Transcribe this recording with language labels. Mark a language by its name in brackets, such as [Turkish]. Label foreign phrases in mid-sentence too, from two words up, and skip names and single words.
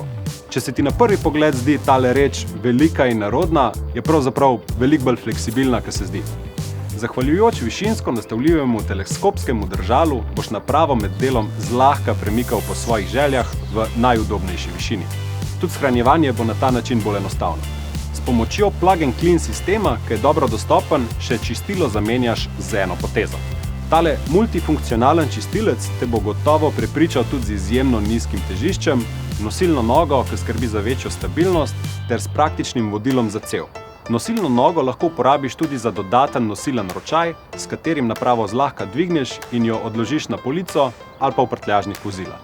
[Slovenian] Če se ti na prvi pogled zdi tale reč velika in nerodna, je pravzaprav veliko bolj fleksibilna, kot se zdi. Zahvaljujoč višinsko nastavljivemu teleskopskemu držalu boš napravo med delom zlahka premikal po svojih željah v najudobnejši višini. Tudi shranjevanje bo na ta način bolj enostavno. S pomočjo [English] plug and clean [Slovenian] sistema, ki je dobro dostopen, še čistilo zamenjaš z eno potezo. Tale multifunkcionalen čistilec te bo gotovo prepričal tudi z izjemno nizkim težiščem, nosilno nogo, ki skrbi za večjo stabilnost, ter s praktičnim vodilom za cev. Nosilno nogo lahko uporabiš tudi za dodaten nosilen ročaj, s katerim napravo zlahka dvigneš in jo odložiš na polico ali pa v prtljažnik vozila.